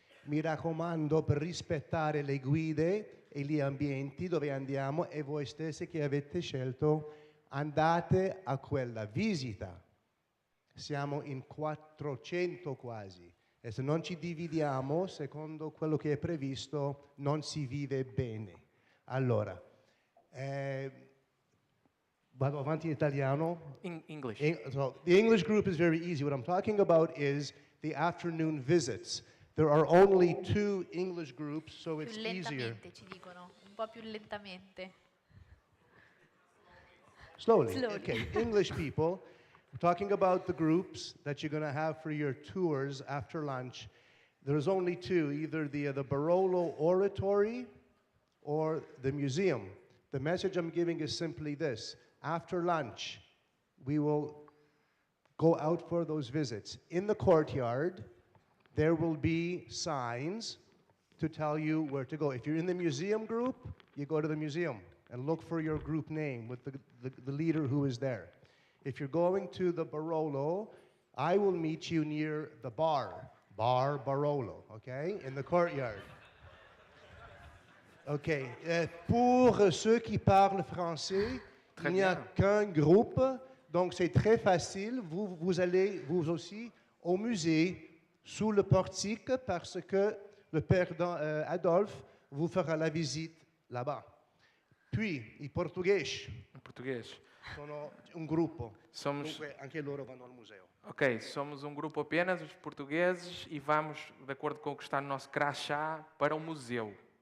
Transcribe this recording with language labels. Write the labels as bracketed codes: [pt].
[it] Mi raccomando, per rispettare le guide e gli ambienti dove andiamo e voi stessi che avete scelto, andate a quella visita. Siamo in 400 quasi. E se non ci dividiamo, secondo quello che è previsto, non si vive bene. Allora, vado avanti in italiano? [en] In English. So the English group is very easy. What I'm talking about is the afternoon visits. There are only 2 English groups, so it's [it] Più [en] easier. [it] lentamente ci dicono, un po' più lentamente. [en] Slowly. Slowly. Okay, English people. We're talking about the groups that you're going to have for your tours after lunch. There's only 2, either the Barolo Oratory or the museum. The message I'm giving is simply this. After lunch, we will go out for those visits. In the courtyard, there will be signs to tell you where to go. If you're in the museum group, you go to the museum and look for your group name with the leader who is there. If you're going to the Barolo, I will meet you near the bar Barolo, okay, in the courtyard. [fr] Okay, pour ceux qui parlent français, il n'y a qu'un groupe, donc c'est très facile. Vous allez, vous aussi, au musée, sous le portique, parce que le père Adolphe vous fera la visite là-bas. [it] Puis, i portoghesi. Sono un gruppo, dunque anche loro vanno al museo. [pt] Ok, somos um grupo apenas, os portugueses, e vamos, de acordo com o que está no nosso crachá, para o museu.